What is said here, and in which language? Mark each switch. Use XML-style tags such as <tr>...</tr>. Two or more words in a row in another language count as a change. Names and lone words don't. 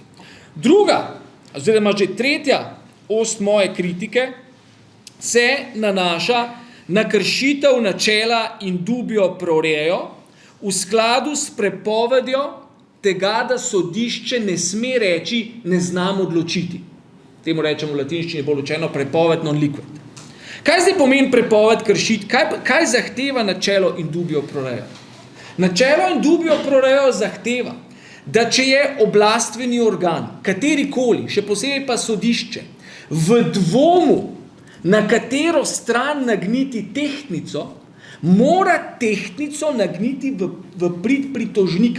<sl>Druga, oziroma že tretja ost moje kritike se nanaša na kršitev načela</sl> <la>in dubio pro reo</la> <sl>v skladu s prepovedjo tega, da sodišče ne sme reči ne znam odločiti. Temu rečemo v latinščini bolj učeno prepoved</sl> <la>non liquid.</la> <sl>Kaj zdaj pomeni prepoved kršiti? Kaj zahteva načelo</sl> <la>in dubio pro reo?</la> <sl>Načelo</sl> <la>in dubio pro reo</la> <sl>zahteva, da če je oblastveni organ, katerikoli, še posebej pa sodišče, v dvomu, na katero stran nagniti tehtnico, mora tehtnico nagniti v prid pritožnika.</sl>